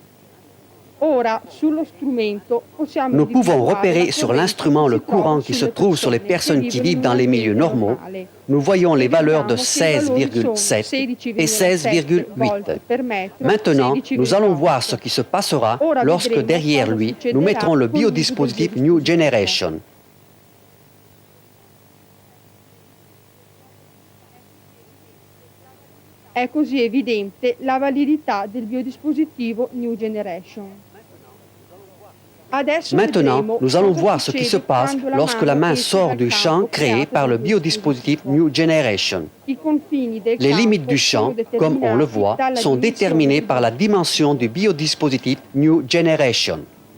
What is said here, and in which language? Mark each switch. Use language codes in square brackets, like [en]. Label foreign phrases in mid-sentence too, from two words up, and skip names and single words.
[fr] Nous pouvons repérer sur l'instrument le courant qui se trouve sur les personnes qui vivent dans les milieux normaux. Nous voyons les valeurs de 16,7 et 16,8. Maintenant, nous allons voir ce qui se passera lorsque derrière lui, nous mettrons le biodispositif New Generation. [it] È così evidente la validità del biodispositivo New Generation. [fr] Maintenant, nous allons voir ce qui se passe lorsque la main sort du champ créé par le biodispositif New Generation. Les limites du champ, comme on le voit, sont déterminées par la dimension du biodispositif New Generation.